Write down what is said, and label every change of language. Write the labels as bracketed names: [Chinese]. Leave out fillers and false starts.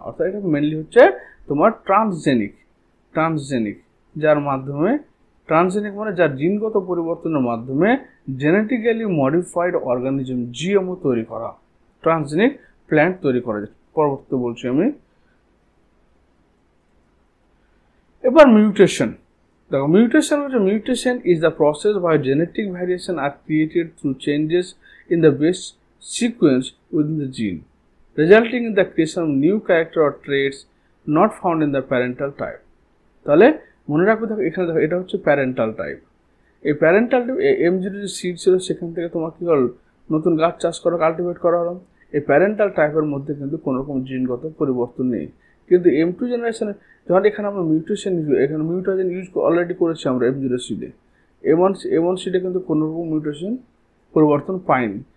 [Bangla] অর্থাৎ এটা মেনলি হচ্ছে তোমার ট্রান্সজেনিক, যার মাধ্যমে ট্রান্সজেনিক মানে যার জিনগত পরিবর্তনের মাধ্যমে জেনেটিক্যালি মডিফাইড অর্গানিজম জিএমও তৈরি করা, ট্রান্সজেনিক প্ল্যান্ট তৈরি করা যায়। পরবর্তীতে বলছি আমি। এবার মিউটেশন দেখো, [English] Mutation is the process by genetic variation are created through changes in the base sequence within the gene, resulting in the creation of new character or traits not found in the parental type. [Bangla] তাহলে মনে রাখবে, দেখো এখানে দেখো এটা হচ্ছে parental type. এই parental type M0 যে সিড ছিল সেখান থেকে তোমার কি হল, নতুন গাছ চাষ করা, কাল্টিভেট করা হলো। এই প্যারেন্টাল টাইপের মধ্যে কিন্তু কোনো রকম জিনগত পরিবর্তন নেই। কিন্তু M2 জেনারেশনে যখন এখানে আমরা মিউটেশন এখানে মিউটেশন ইউজ অলরেডি করেছি আমরা M0 সিডে, M1 সিডে কিন্তু কোনো রকম মিউটেশন পরিবর্তন পাইনি।